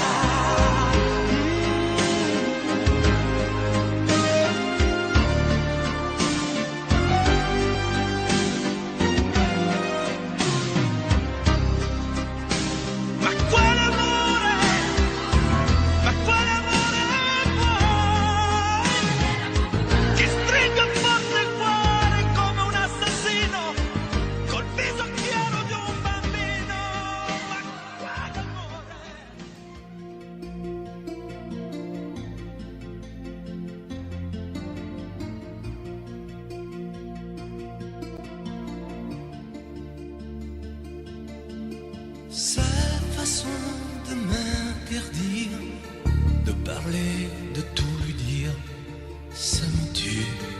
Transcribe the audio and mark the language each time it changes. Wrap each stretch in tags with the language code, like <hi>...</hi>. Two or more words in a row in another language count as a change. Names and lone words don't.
<it>Ma quale amore? Ma quale amore vuoi? Che stringa forte il cuore come un assassino col viso chiaro di un bambino. Ma quale amore?</it> <fr>Sa façon de m'interdire de parler, de tout lui dire, ça me tue.</fr>